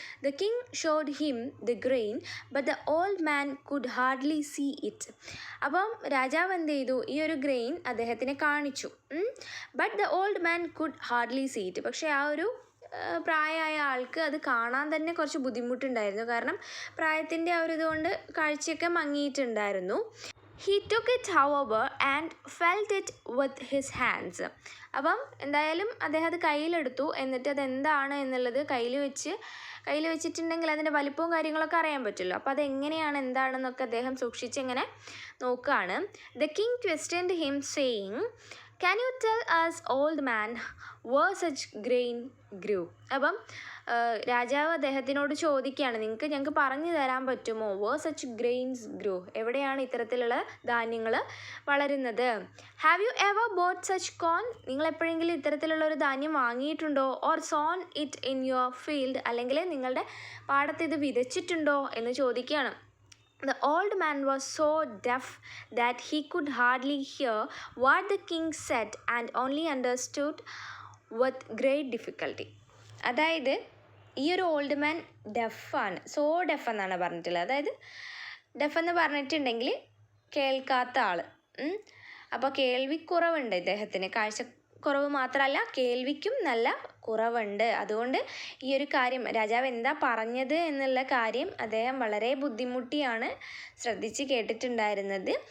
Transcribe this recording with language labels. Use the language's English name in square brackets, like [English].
[English] The king showed him the grain but the old man could hardly see it. [Malayalam] അപ്പം രാജാവ് എന്ത് ചെയ്തു? ഈ ഒരു ഗ്രെയിൻ അദ്ദേഹത്തിനെ കാണിച്ചു. [English] but the old man could hardly see it, [Malayalam] പക്ഷേ ആ ഒരു പ്രായമായ ആൾക്ക് അത് കാണാൻ തന്നെ കുറച്ച് ബുദ്ധിമുട്ടുണ്ടായിരുന്നു, കാരണം പ്രായത്തിൻ്റെ ആ ഒരു ഇതുകൊണ്ട് കാഴ്ചയൊക്കെ മങ്ങിയിട്ടുണ്ടായിരുന്നു. [English] He took it however and felt it with his hands. [Malayalam] അപ്പം എന്തായാലും അദ്ദേഹം അത് കയ്യിലെടുത്തു, എന്നിട്ട് അതെന്താണ് എന്നുള്ളത് കയ്യിൽ വെച്ചിട്ടുണ്ടെങ്കിൽ അതിൻ്റെ വലിപ്പവും കാര്യങ്ങളൊക്കെ അറിയാൻ പറ്റുമല്ലോ. അപ്പോൾ അതെങ്ങനെയാണ് എന്താണെന്നൊക്കെ അദ്ദേഹം സൂക്ഷിച്ചിങ്ങനെ നോക്കുകയാണ്. [English] The king questioned him saying, can you tell us old man where such grain grew. [Malayalam] അപ്പം രാജാവ് അദ്ദേഹത്തിനോട് ചോദിക്കുകയാണ്, ഞങ്ങൾക്ക് പറഞ്ഞു തരാൻ പറ്റുമോ? [English] where such grains grew, [Malayalam] എവിടെയാണ് ഇത്തരത്തിലുള്ള ധാന്യങ്ങൾ വളരുന്നത്? [English] have you ever bought such corn, [Malayalam] നിങ്ങൾ എപ്പോഴെങ്കിലും ഇത്തരത്തിലുള്ള ഒരു ധാന്യം വാങ്ങിയിട്ടുണ്ടോ? [English] or sown it in your field, [Malayalam] അല്ലെങ്കിൽ നിങ്ങളുടെ പാടത്ത് ഇത് വിതച്ചിട്ടുണ്ടോ എന്ന് ചോദിക്കുകയാണ്. [English] The old man was so deaf that he could hardly hear what the king said and only understood with great difficulty. [Malayalam] അതായത് ഈ ഒരു ഓൾഡ് മാൻ ഡെഫാണ്, ഡെഫ് എന്നാണ് പറഞ്ഞിട്ടുള്ളത്. അതായത് ഡെഫ് എന്ന് പറഞ്ഞിട്ടുണ്ടെങ്കിൽ കേൾക്കാത്ത ആൾ. അപ്പോൾ കേൾവിക്കുറവുണ്ട് ഇദ്ദേഹത്തിന്, കാഴ്ചക്കുറവ് മാത്രമല്ല കേൾവിക്കും നല്ല കുറവുണ്ട്. അതുകൊണ്ട് ഈ ഒരു കാര്യം രാജാവ് എന്താ പറഞ്ഞത് എന്നുള്ള കാര്യം അദ്ദേഹം വളരെ ബുദ്ധിമുട്ടിയാണ് ശ്രദ്ധിച്ച് കേട്ടിട്ടുണ്ടായിരുന്നത്.